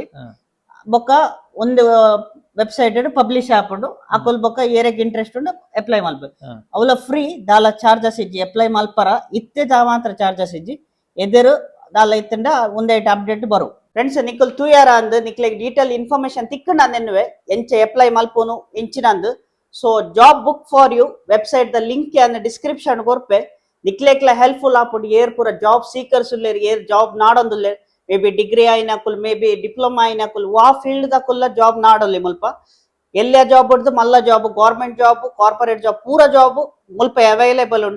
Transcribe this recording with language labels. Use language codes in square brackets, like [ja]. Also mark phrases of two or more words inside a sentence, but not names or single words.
[tcy] ಬೊಕ್ಕ ಒಂದು [en] website publish [tcy] ಆಪುಂಡು ಅಕುಲ್ ಬೊಕ್ಕ ಏರೆಗ್ ಇಂಟ್ರೆಸ್ಟ್ ಉಂಡು ಅಪ್ಲೈ ಮಲ್ಪೆ ಅವಲ ಫ್ರೀ ದಾಲ ಚಾರ್ಜಸ್ ಇಜ್ಜಿ. ಅಪ್ಲೈ ಮಲ್ಪರ ಇತ್ತೆ ದಾ ಮಾತ್ರ ಚಾರ್ಜಸ್ ಇಜ್ಜಿ. ಎದುರು ದಾಲ ಇತ್ತಂಡ ಒಂದೈಟ್ ಅಪ್ಡೇಟ್ ಬರು ಫ್ರೆಂಡ್ಸ್. ನಿಕುಲ್ ತೂಯಾರ ಅಂದ್ ನಿಕ್ಲೆಗ್ [en] detail information [tcy] ತಿಕ್ಕಂಡ ನೆನ್ನುವೆ ಎಂಚ ಅಪ್ಲೈ ಮಲ್ಪುನು ಎಂಚಿನಂದು. ಸೊ ಜಾಬ್ ಬುಕ್ ಫಾರ್ ಯು ವೆಬ್ಸೈಟ್ ದ ಲಿಂಕ್ ಅನ್ನ ಡಿಸ್ಕ್ರಿಪ್ಷನ್ ಕೊರ್ಪೆ ನಿಕ್ಲೆಕ್ಲ ಹೆಲ್ಪ್ಫುಲ್ ಆಪುಂಡು. ಏರ್ ಪೂರ [en] job seekers [tcy] ಉಲ್ಲೇರ್ ಏರ್ ಜಾಬ್ ನಾಡೊಂದುಲ್ಲೇರ್ [en] may be degree [tcy] ಆಯ್ನಕುಲ್ [en] may be diploma [tcy] ಆಯ್ನಕುಲ್ ವಾ ಫೀಲ್ಡ್ ದಕುಲ್ಲ ಜಾಬ್ ನಾಡೊಲ್ಲಿ ಮುಲ್ಪ ಎಲ್ಲೆ ಜಾಬ್ ಉಡ್ದು ಮಲ್ಲ [en] job government job corporate job [tcy] ಪೂರ ಜಾಬ್ ಮುಲ್ಪ ಅವೈಲೇಬಲ್ ಉಂಡು.